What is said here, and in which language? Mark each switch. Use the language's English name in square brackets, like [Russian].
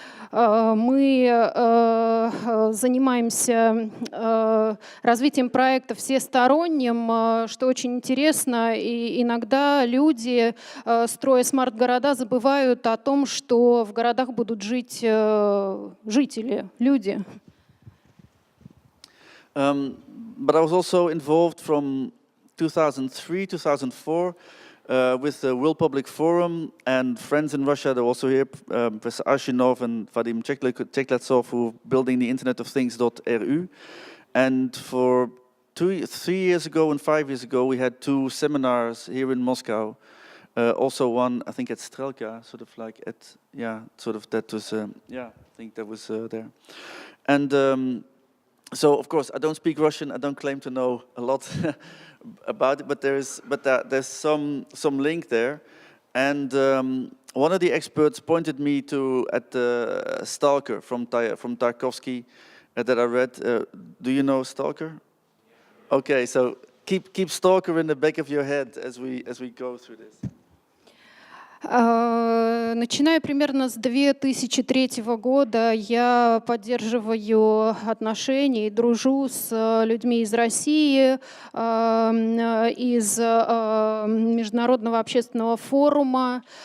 [Russian] Мы занимаемся развитием проекта всесторонним, что очень интересно. И иногда люди, строя смарт-города, забывают о том, что в городах будут жить жители, люди. [English] But I was also involved from 2003, 2004, with the World Public Forum and friends in Russia. They're also here, Professor Arshinov and Vadim Chekletsov, who are building the Internet of Things.ru. And for 3 years ago and 5 years ago, we had 2 seminars here in Moscow. Also one, I think at Strelka, sort of like at, sort of that was, I think that was there. And so, of course, I don't speak Russian. I don't claim to know a lot about it, but there's some link there. And one of the experts pointed me at the Stalker from Tarkovsky that I read. Do you know Stalker? Okay, so keep Stalker in the back of your head as we go through this. [Russian] Начиная примерно с 2003 года я поддерживаю отношения и дружу с людьми из России, из Международного общественного форума.